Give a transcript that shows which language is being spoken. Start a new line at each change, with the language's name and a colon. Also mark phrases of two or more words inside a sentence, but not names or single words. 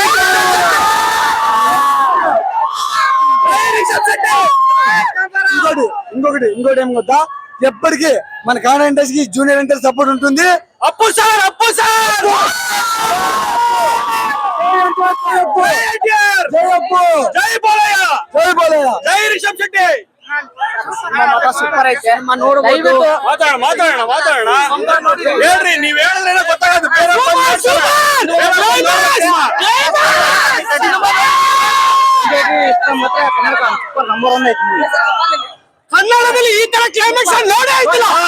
Telugu: ఇంకొకటి ఏం కొత్త, ఎప్పటికీ మన కన్నడ ఇండస్ట్రీకి జూనియర్ ఎన్టీఆర్ సపోర్ట్ ఉంటుంది. అప్పు సార్ జై బాలయ్య, జై రిషబ్ శెట్టి.
Kannada: ಸೂಪರ್ ಐತೆ ನೋಡ್ಬೋದು. ಮಾತಾಡೋಣ ಹೇಳ್ರಿ, ನೀವ್ ಹೇಳಿದ್ರೆ ಗೊತ್ತಾಗದು. ಕನ್ನಡದಲ್ಲಿ ಈ ತರ ಕ್ಲೈಮ್ಯಾಕ್ಸ್ ನೋಡೇ ಆಯ್ತಿಲ್ಲ.